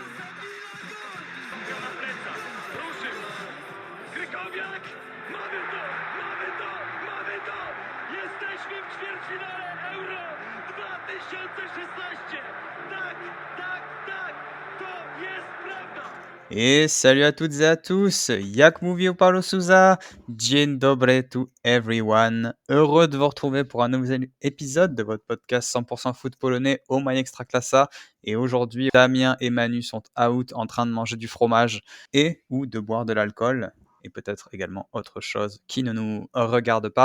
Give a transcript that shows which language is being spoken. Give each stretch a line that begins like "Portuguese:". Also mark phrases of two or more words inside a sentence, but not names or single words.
Polish: Na plecach, ruszył! Krykowiak! Mamy to! Mamy to! Mamy to! Jesteśmy w ćwierćfinale Euro 2016! Tak, tak, tak! To jest prawda!
French: Et salut à toutes et à tous,
Polish: jak mówił Paulo Souza, dzień dobry
English: to everyone.
French: Heureux de vous retrouver pour un nouvel épisode de votre podcast 100% foot polonais au My Extraclassa. Et aujourd'hui, Damien et Manu sont out en train de manger du fromage et ou de boire de l'alcool. Et peut-être également autre chose qui ne nous regarde pas.